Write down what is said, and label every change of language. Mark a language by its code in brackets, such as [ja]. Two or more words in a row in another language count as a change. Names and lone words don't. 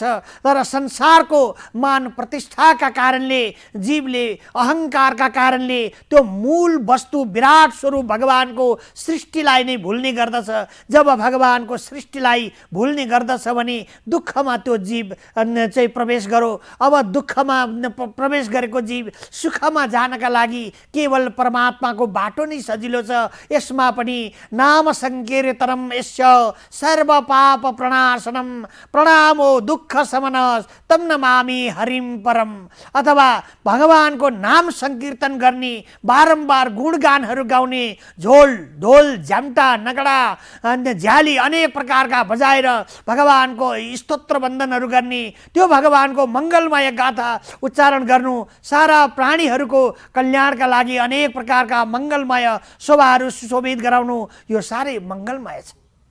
[ne] तर संसारको मान प्रतिष्ठाका कारणले जीवले अहङ्कारका कारणले त्यो मूल वस्तु विराट स्वरूप भगवानको सृष्टिलाई नै भुल्ने गर्दछ। जब भगवानको सृष्टिलाई भुल्ने गर्दछ भने दुःखमा त्यो जीव चाहिँ प्रवेश गरो। अब दुःखमा प्रवेश गरेको जीव सुखमा जानका लागि केवल परमात्माको बाटो नै सजिलो छ। यसमा पनि [sa] नाम संकीर्तनम यस्य सर्व पाप प्रणाशनम प्रणामो दुःख समनस तम नमामि हरिम परम। [ne] अथवा भगवानको नाम संकीर्तन गर्ने, बारम्बार गुणगानहरू गाउने, झोल ढोल झ्याम्टा नगडा झ्याली अनेक प्रकारका बजाएर भगवानको स्तोत्र वन्दनहरू गर्ने, त्यो भगवानको मङ्गलमय गाथा उच्चारण गर्नु, सारा प्राणीहरूको कल्याणका लागि अनेक प्रकारका मङ्गलमय शोभाहरू सुशोभित गराउनु, यो साह्रै मङ्गलमय छ।